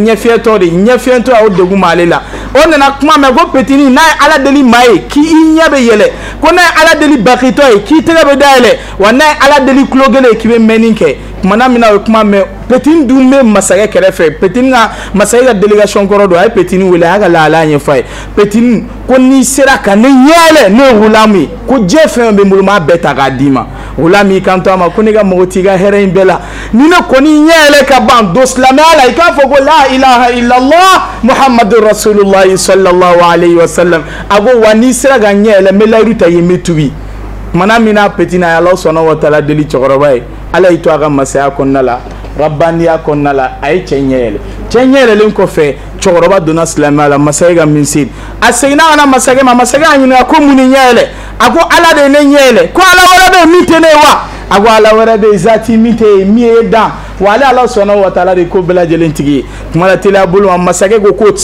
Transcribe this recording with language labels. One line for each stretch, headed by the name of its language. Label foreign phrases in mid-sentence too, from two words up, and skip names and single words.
Bambara: ɲɛfiyɛtɔ de ye ɲɛfiyɛtɔ a o degun b'ale la o nana kuma mɛn ko petini n'a ye ala deli maa ye k'i ɲɛ bɛ yɛlɛ ko n'a ye ala deli bakitɔ ye k'i tɛgɛ bɛ dayɛlɛ wa n'a ye ala deli kulo kelen ye k'i bɛ mɛnni kɛ kumana min na o ye kuma mɛn petini dun bɛ masakɛ kɛrɛfɛ petini ka masakɛ ka delegation kɔrɔ don a ye petini wele a y'a ka lahala ɲɛfɔ a ye petini ko n'i sera ka ne ɲɛɛlɛ ne ye wulamu ye ko diɲɛ fɛn bɛ n bolo n b'a bɛɛ ta k'a d'i ma wulamu y'i kanto a ma ko ne ka mago t'i ka hɛrɛ in bɛɛ la ni ne kɔni ɲɛɛlɛ ka ban don silamɛya la i k'a fɔ ko
Arabic: لا إله إلا الله محمد رسول الله صلى الله عليه وسلم
Bambara: a ko wa n'i sera ka ɲɛɛlɛ n bɛ layiru ta yen n bɛ tubi kumana min na petini a ye Ala
Arabic: سبحانه وتعالى
Bambara: deli cɛkɔrɔba ye ala y'i to a ka masaya kɔnɔna la rabbaniya kɔnɔna la a ye cɛ ɲɛɛlɛ cɛ ɲɛɛlɛlen kɔfɛ cɛkɔrɔba donna silamɛya la masakɛ ka minisiri a seginna ka na masakɛ ma masakɛ y'a ɲininka ko mun ni ɲɛɛlɛ a ko ala de ye ne ɲɛɛlɛ ko ala wɛrɛ bɛ yen min tɛ ne ye wa a ko ala wɛrɛ bɛ yen zati min tɛ yen min ye dan wa ale ala
Arabic: سبحانه وتعالى
Bambara: de ko bɛɛ lajɛlen tigi ye kuma la teliya bolo ma masakɛ ko k'o tɛ